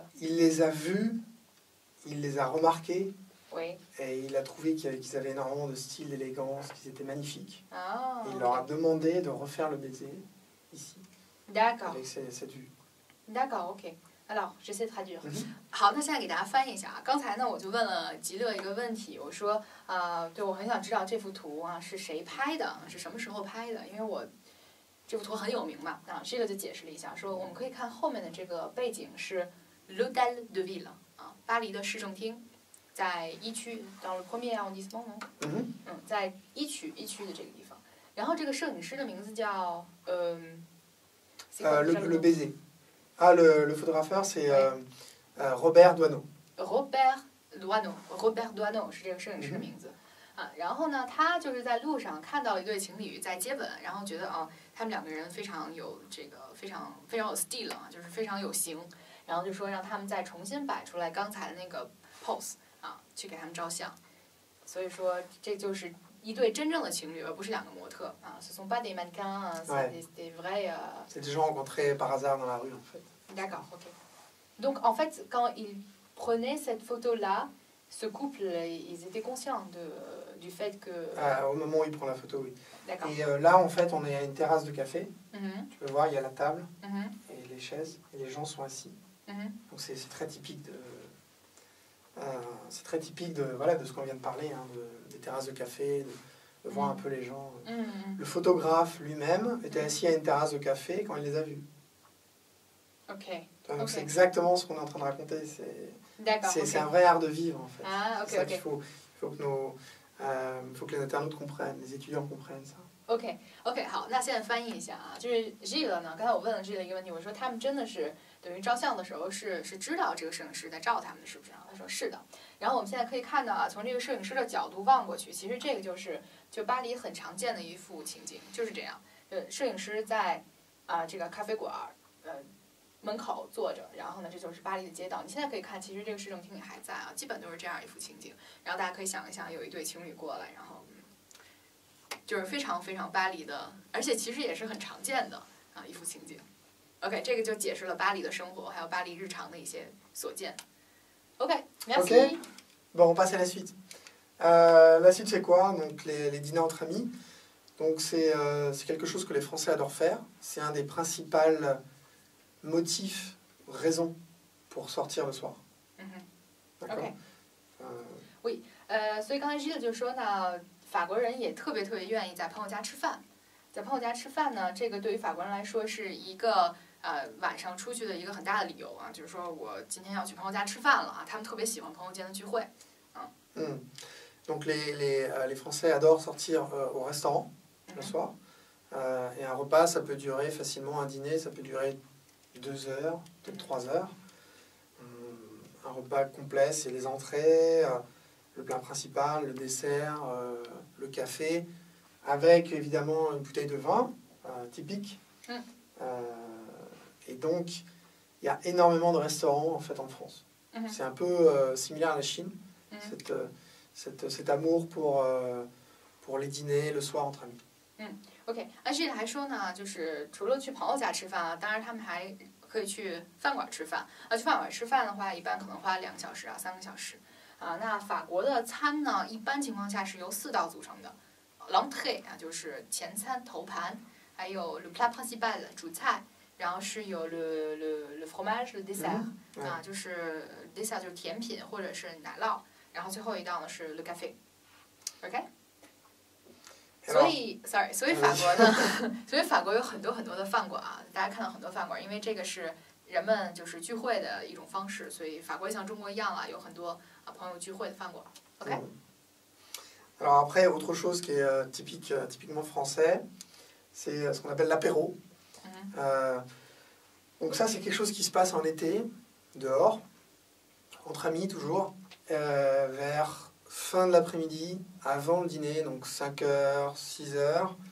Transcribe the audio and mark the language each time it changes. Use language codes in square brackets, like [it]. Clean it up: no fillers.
[fr] Il les a vus, il les a remarqués. Oui. Et il a trouvé qu'ils avaient énormément de style, d'élégance, qu'ils étaient magnifiques. Et il okay. leur a demandé de refaire le baiser ici. D'accord. Avec cette vue. D'accord, OK. Alors, j'essaie de traduire. [zh] 好，那现在给大家翻译一下啊。刚才呢，我就问了吉乐一个问题，我说对，我很想知道这幅图是谁拍的，是什么时候拍的？因为我这幅图很有名嘛。这个就解释了一下，说我们可以看后面的这个背景是 l'Hôtel de Ville 巴黎的市政厅，在一区 [fr] dans le premier arrondissement [zh] 在一区的这个地方。然后这个摄影师的名字叫 [fr] le baiser. Ah, le photographeur, c'est Robert Doisneau. [zh] Robert Doisneau 是这个摄影师的名字然后呢，他就是在路上看到了一对情侣在接吻，然后觉得他们两个人非常有非常有 style 就是非常有型，然后就说让他们再重新摆出来刚才的那个 pose 去给他们照相。所以说这就是一对真正的情侣，而不是两个模特 [fr] Ce sont pas des mannequins, c'est des vrais. C'est des gens rencontrés par hasard dans la rue en fait. D'accord, ok. Donc en fait, quand ils prenaient cette photo-là, ce couple, ils étaient conscients du fait que... Au moment où il prend la photo, oui. D'accord. Et là, en fait, on est à une terrasse de café. Tu peux voir, il y a la table et les chaises, et les gens sont assis. Donc c'est très typique de... c'est très typique de ce qu'on vient de parler, des terrasses de café, de voir un peu les gens. Le photographe lui-même était assis à une terrasse de café quand il les a vus. Ok. Donc c'est exactement ce qu'on est en train de raconter. C'est un vrai art de vivre en fait. Ah, ok, ok. Il faut que faut que les internautes comprennent, les étudiants comprennent ça. [zh] OK， 好，那现在翻译一下啊，就是 Gilles 呢，刚才我问了 Gilles 一个问题，我说他们真的是等于照相的时候是知道这个摄影师在照他们的，是不是啊？他说是的。然后我们现在可以看到啊，从这个摄影师的角度望过去，其实这个就巴黎很常见的一幅情景，就是这样。摄影师在这个咖啡馆门口坐着，然后呢，这就是巴黎的街道。你现在可以看，其实这个市政厅也还在啊，基本都是这样一幅情景。然后大家可以想一想，有一对情侣过来，然后就是非常非常巴黎的，而且其实也是很常见的一幅情景。 OK， 这个就解释了巴黎的生活，还有巴黎日常的一些所见。 [fr] OK，merci。 OK. Bon, on passe à la suite. La suite, c'est quoi? Donc, les dîners entre amis. Donc, c'est quelque chose que les Français adorent faire. C'est un des principaux motifs, raisons pour sortir le soir. D'accord. [zh] Oui， 所以刚才 Gilles 就说呢，法国人也特别愿意在朋友家吃饭。在朋友家吃饭呢，这个对于法国人来说是一个晚上出去的一个很大的理由啊，就是说我今天要去朋友家吃饭了啊，他们特别喜欢朋友间的聚会。 [fr] Donc les Français adorent sortir au restaurant le soir. Et un repas, ça peut durer facilement, un dîner, ça peut durer 2 heures, peut-être 3 heures. Un repas complet, c'est les entrées, le plat principal, le dessert, le café, avec évidemment une bouteille de vin typique. Et donc, il y a énormément de restaurants en fait en France. C'est un peu similaire à la Chine, cet amour pour les dîners le soir entre amis. [zh] OK， Gilles 还说呢，就是除了去朋友家吃饭啊，当然他们还可以去饭馆吃饭去饭馆吃饭的话，一般可能花2个小时3个小时那法国的餐呢，一般情况下是由4道组成的。 L'entrée 就是前餐头盘，还有 le plat principal 主菜，然后是有 [fr] le fromage le dessert [zh] 就是 dessert 就是甜品或者是奶酪，然后最后一道呢是 le café。OK。所以法国呢，所以法国有很多的饭馆大家看到很多饭馆，因为这个是人们就是聚会的一种方式，所以法国像中国一样有很多朋友聚会的饭馆。 OK。 [fr] Alors après, autre chose qui est typiquement français, c'est ce qu'on appelle l'apéro. Donc ça, c'est quelque chose qui se passe en été, dehors, entre amis toujours, vers fin de l'après-midi, avant le dîner, donc 5h, 6h.